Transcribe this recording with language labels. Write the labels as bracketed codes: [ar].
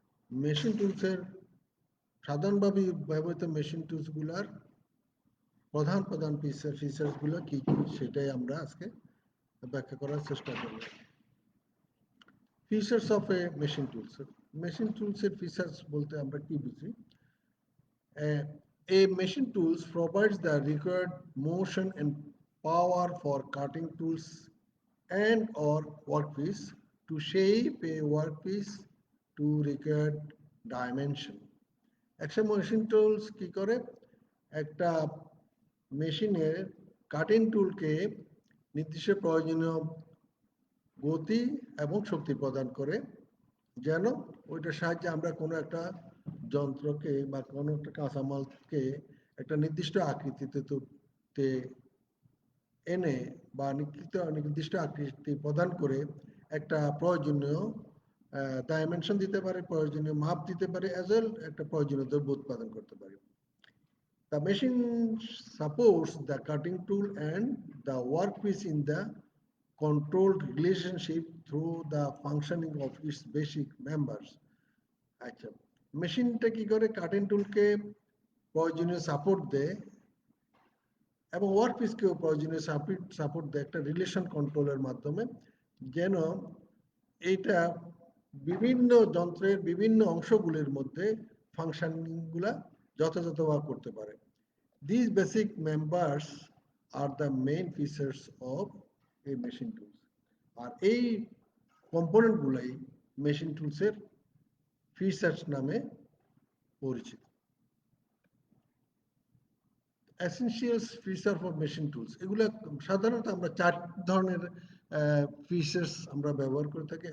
[bn] Machine টুলসের সাধারণভাবে ব্যবহৃত machine টুলসগুলোর প্রধান প্রধান ফিচার্সগুলো কি কি সেটাই আমরা আজকে ব্যাখ্যা করার চেষ্টা করব। [en] Features of a machine tools. [bn] Machine টুলসের features বলতে আমরা কি বুঝি? [en] A machine tools provides the required motion and power for cutting tools and or workpiece to shape a workpiece to required dimension. [bn] একটা মেশিন টুলস কি করে? একটা মেশিনের cutting টুলকে নির্দিষ্ট প্রয়োজনীয় গতি এবং শক্তি প্রদান করে, যেন ওইটার সাহায্যে আমরা কোনো একটা যন্ত্রকে বা কোনো একটা কাঁচামালকে একটা নির্দিষ্ট আকৃতিতে এনে বা নির্দিষ্ট আকৃতি প্রদান করে একটা প্রয়োজনীয় ডাইমেনশন দিতে পারে, প্রয়োজনীয় মাপ দিতে পারে, [en] as well [bn] একটা প্রয়োজনীয় দ্রব্য উৎপাদন করতে পারে। [en] The machine supports the cutting tool and the workpiece in the controlled relationship through the functioning of its basic members. [bn] আচ্ছা, মেশিনটা কি করে? কাটিং টুলকে প্রয়োজনীয় সাপোর্ট দেয় এবং ওয়ার্কপিসকেও প্রয়োজনীয় সাপোর্ট দেয় একটা রিলেশন কন্ট্রোলের মাধ্যমে, যেন এইটা বিভিন্ন যন্ত্রের বিভিন্ন অংশগুলির মধ্যে ফাংশনগুলা যথাযথভাবে করতে পারে। [en] These basic members are the main features of a machine tools. [bn] আর এই কম্পোনেন্টগুলাই মেশিন টুলসের ফিচার্স নামে পরিচিত। [en] essentials feature for machine tools, [bn] এগুলো সাধারণত আমরা চার ধরনের ফিচার্স আমরা ব্যবহার করে থাকি।